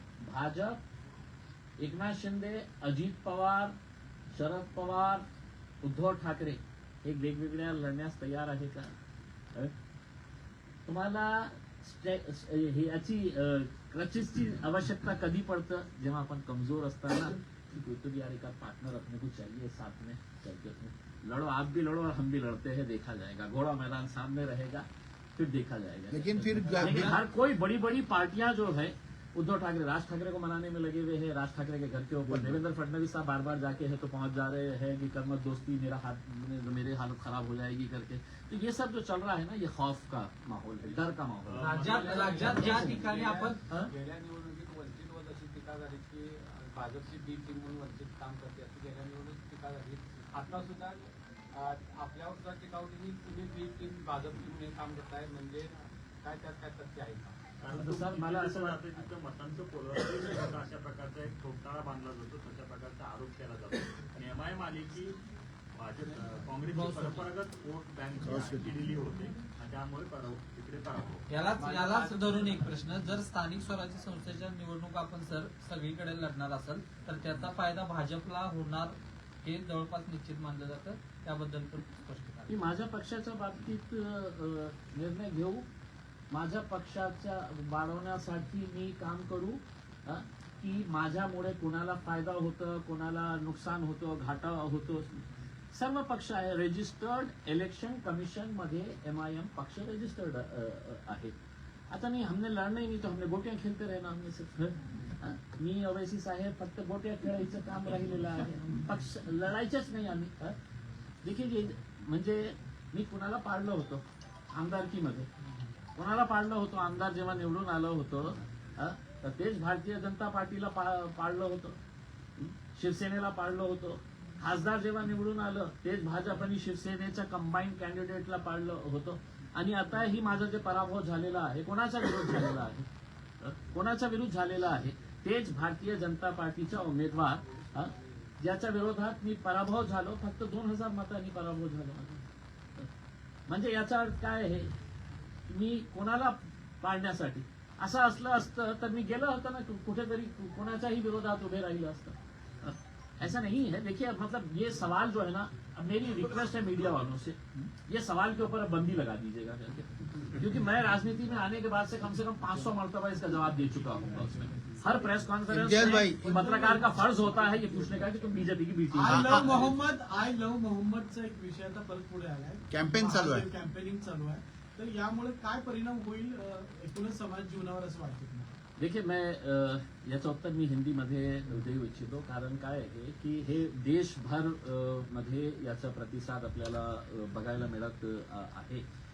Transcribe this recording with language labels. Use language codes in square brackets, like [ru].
[mr] भाजप, एकनाथ शिंदे, अजित पवार, शरद पवार, उद्धव ठाकरे हे वेगवेगळ्या लढण्यास तयार आहे का? तुम्हाला याची क्रचेसची आवश्यकता कधी पडतं? जेव्हा आपण कमजोर असताना [hi] तो भी यार एक पार्टनर अपने को चाहिए साथ में, चलते लड़ो, आप भी लड़ो और हम भी लड़ते हैं, देखा जाएगा. घोड़ा मैदान सामने रहेगा, फिर देखा जाएगा. लेकिन फिर लेकिन हर कोई बड़ी बड़ी पार्टियां जो है, उद्धव ठाकरे राज ठाकरे को मनाने में लगे हुए हैं. राज ठाकरे के घर के ऊपर देवेंद्र फडणवीस साहब बार बार जाके है तो पहुंच जा रहे हैं कि कर्मत दोस्ती, मेरे हालत खराब हो जाएगी करके. तो ये सब जो चल रहा है ना, ये खौफ का माहौल है, डर का माहौल है. [mr] राज्यात ज्या ठिकाणी आपण गेल्या निवडणुकीत वंचितवर अशी टीका झाली की भाजपची बी टीम म्हणून वंचित काम करते, अशी गेल्या निवडणुकीत टीका झाली. आता सुद्धा आपल्यावर सुद्धा टीका होती की तुम्ही बी टीम भाजपची म्हणून काम करताय, म्हणजे काय त्यात काय तथ्य आहे का? आता सर मला असं वाटतं तिथं मतांचं पोलरायझेशन होतं, अशा प्रकारचा एक ठोकताळा बांधला जातो, तशा प्रकारचा आरोप केला जातो. आणि MIM आली की भाजप काँग्रेसची परंपरागत वोट बँक दिलेली होते आणि त्यामुळे तिकडे पराभव. यालाच धरून एक प्रश्न, जर स्थानिक स्वराज्य संस्थेच्या निवडणूक आपण सगळीकडे लढणार असेल तर त्याचा फायदा भाजपला होणार हे जवळपास निश्चित मानलं जातं. त्याबद्दल पण स्पष्ट करा. मी माझ्या पक्षाच्या बाबतीत निर्णय घेऊ, माझ्या पक्षाच्या वाढवण्यासाठी मी काम करू, की माझ्यामुळे कोणाला फायदा होतं, कोणाला नुकसान होतं, घाटा होतो. सर्व पक्ष आहे रजिस्टर्ड इलेक्शन कमिशन मध्ये MIM पक्ष रजिस्टर्ड आहे. [hi] आता नहीं हमने लड़ना ही नहीं तो हमने गोटियां खेलते रहना. हमने सिर्फ [mr] मी ओवैसी साहेब फक्त गोट्या खेळायचं काम राहिलेलं आहे, पक्ष लढायचेच नाही आम्ही. देखील म्हणजे मी कुणाला पाडलं होतं आमदारकीमध्ये, कोणाला पाडलं होतं आमदार जेव्हा निवडून आलं होतं, तर तेच भारतीय जनता पार्टीला पाडलं होतं, शिवसेनेला पाडलं होतं. खासदार जेव्हा निवडून आलं तेच भाजप आणि शिवसेनेच्या कंबाईंड कॅन्डिडेटला पाडलं होतं. आणि आता ही माझा जे पराभव झालेला आहे, कोणाचा विरोध झालेला आहे, कोणाचा विरोध झालेला आहे, तेच भारतीय जनता पार्टीचा उमेदवार ज्याच्या विरोधात मी पराभव झालो, फक्त 2000 मतांनी पराभव झालो. म्हणजे याचा अर्थ काय आहे, मी कोणाला पाडण्यासाठी असं असलं असतं तर मी गेलं होतं ना कुठेतरी, कोणाच्याही विरोधात उभे राहिलं असतं. [hi] ऐसा नहीं है. देखिए मतलब ये सवाल जो है ना, अब मेरी रिक्वेस्ट है मीडिया वालों से, ये सवाल के ऊपर अब बंदी लगा दीजिएगा करके, क्योंकि मैं राजनीति में आने के बाद से कम 500 मरतबा इसका जवाब दे चुका हूँ. उसमें हर प्रेस कॉन्फ्रेंस में पत्रकार का फर्ज होता है ये पूछने का कि तुम बीजेपी की बी टीम. [mr] आय लव्ह मोहम्मदचा एक विषय आता परत पुढे आलाय. कॅम्पेन चालू आहे. कॅम्पेनिंग चालू आहे. तर यामुळे काय परिणाम होईल एकूणच समाज जीवनावर असं वाटतं तुम्हाला? [hi] देखिए मैं [mr] याचं उत्तर मी हिंदीमध्ये देऊ इच्छितो, कारण काय आहे की हे देशभर मध्ये याचा प्रतिसाद आपल्याला बघायला मिळत आहे.